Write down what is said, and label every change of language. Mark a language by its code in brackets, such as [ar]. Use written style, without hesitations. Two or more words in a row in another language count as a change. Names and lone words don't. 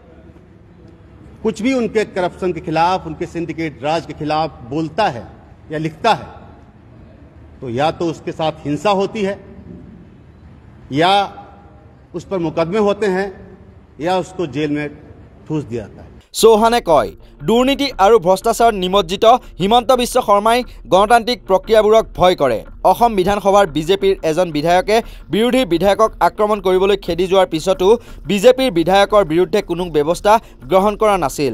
[hi] कुछ भी उनके करप्शन के खिलाफ, उनके सिंडिकेट राज के खिलाफ बोलता है या लिखता है तो या तो उसके साथ हिंसा होती है या उस पर मुकदमे होते हैं या उसको जेल में ठूस दिया जाता है। [as] চৌহানে কয় দুৰ্নীতি আৰু ভ্ৰষ্টাচাৰ নিমজ্জিত হিমন্ত বিশ্ব শৰ্মাই গণতান্ত্ৰিক প্ৰক্ৰিয়াবোৰক ভয় কৰে। অসম বিধানসভাৰ বিজেপিৰ এজন বিধায়কে বিৰোধী বিধায়কক আক্ৰমণ কৰিবলৈ খেদি যোৱাৰ পিছতো বিজেপিৰ বিধায়কৰ বিৰুদ্ধে কোনো ব্যৱস্থা গ্ৰহণ কৰা নাছিল।